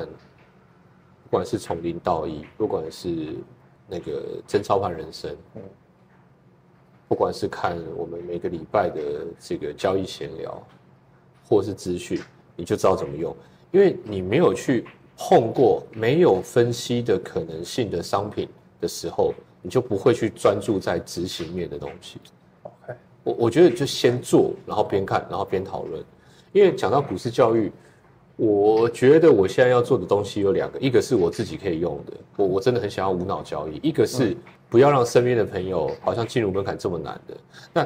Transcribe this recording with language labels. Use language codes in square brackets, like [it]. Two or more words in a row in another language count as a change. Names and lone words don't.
[zh] 不管是從零到一，不管是那個真操盤人生，不管是看我們每個禮拜的這個交易閒聊，或是資訊，你就知道怎麼用。因為你沒有去碰過沒有分析的可能性的商品的時候，你就不會去專注在執行面的東西。OK，我覺得就先做，然後邊看，然後邊討論。因為講到股市教育。我覺得我現在要做的東西有兩個，一個是我自己可以用的，我真的很想要無腦交易；一個是不要讓身邊的朋友好像進入門檻這麼難的。